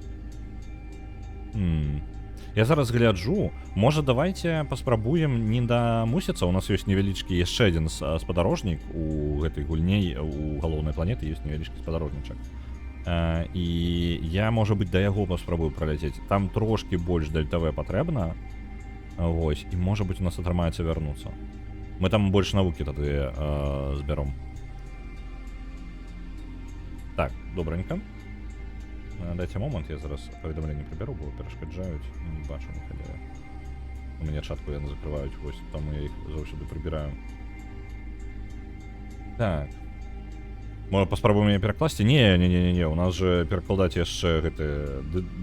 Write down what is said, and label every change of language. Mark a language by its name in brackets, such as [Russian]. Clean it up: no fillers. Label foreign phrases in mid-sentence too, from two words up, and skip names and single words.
[Belarusian] Я зараз гляджу, можа давайте паспрабуем не да мусяца, у нас ёсць невялічкі яшчэ адзін спадарожнік у гэтай гульні, у галоўнай планеты ёсць невялічкі спадарожнічак. І я, можа быць, да яго паспрабую праляцець. Там трошкі больш ДЛТВ патрэбна. Вось, і можа быць у нас атрымаецца вярнуцца. Мы там больш навукі тады збяром. Так, добренько. Дайте момент, я зараз паведамленне прыбяру, бо перашкаджаюць, не бачу ніхадзяя. У мяне чатку яны закрываюць, вось там я іх заўсёды прыбіраю. Так. Мы паспрабуем яе перакласці? Не, у нас же перакладаць яшчэ гэты...